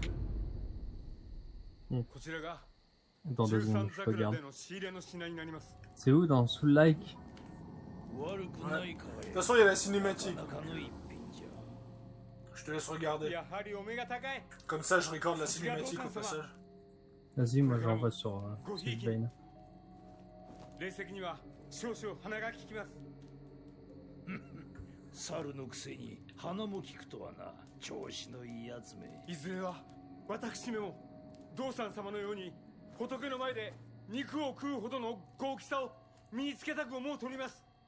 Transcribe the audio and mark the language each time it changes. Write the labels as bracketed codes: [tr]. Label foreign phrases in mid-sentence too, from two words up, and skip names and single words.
[fr] Attends 2 secondes, je regarde. C'est où dans sous le like? Ouais. De toute façon, il y a la cinématique. Je te laisse regarder. Comme ça, je regarde la cinématique au passage. Vas-y, moi j'envoie sur Bane. [ja] 猿のくせに鼻も利くとはな。調子のいいやつめ。いずれは私めも道産様のように仏の前で肉を食うほどの豪気さを身につけたく思うとります。